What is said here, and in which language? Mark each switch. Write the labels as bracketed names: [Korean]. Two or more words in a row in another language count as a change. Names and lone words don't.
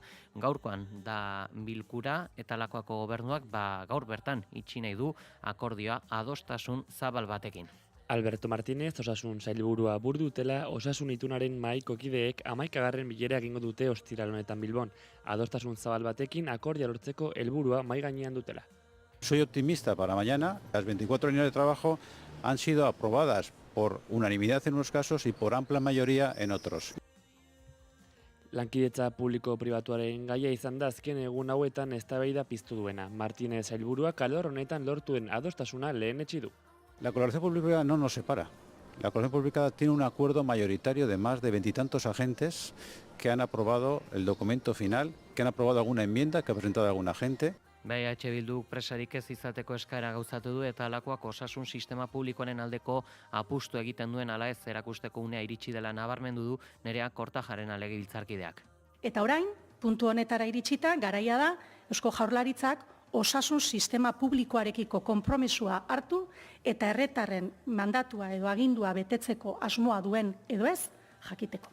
[Basque] Gaurkoan da bilkura eta Lakuako gobernuak gaur bertan itxi nahi du akordioa adostasun zabal batekin. Alberto Martínez, osasun sailburua burdutela, osasun itunaren mahaiko kideek 11. bilera egingo dute ostiral honetan Bilbon. Adostasun zabal batekin akordia lortzeko helburua mahai gainean dutela. [Spanish] Soy optimista para mañana. Las 24 líneas de trabajo han sido aprobadas por unanimidad en unos casos y por amplia mayoría en otros. [Basque] Lankidetza publiko-pribatuaren gaia izan da azken egun hauetan eztabaida piztu duena. Martínez sailburuak alor honetan lortuen adostasuna lehenetsi du. [Spanish] La colaboración pública no nos separa. La colaboración pública tiene un acuerdo mayoritario de más de 20 y tantos agentes que han aprobado el documento final, que han aprobado alguna enmienda que ha presentado alguna gente. [Basque] EH Bildu presarik ez izateko eskaera gauzatu du eta Lakuak osasun sistema publikoaren aldeko apustu egiten duen ala ez erakusteko unea iritsi dela nabarmendu du Nerea Kortajarena legebiltzarkideak. Eta orain, puntu honetara iritsita, garaia da Eusko Jaurlaritzak osasun sistema publikoarekiko konpromesua hartu eta herritarren mandatua edo agindua betetzeko asmoa duen edo ez jakiteko.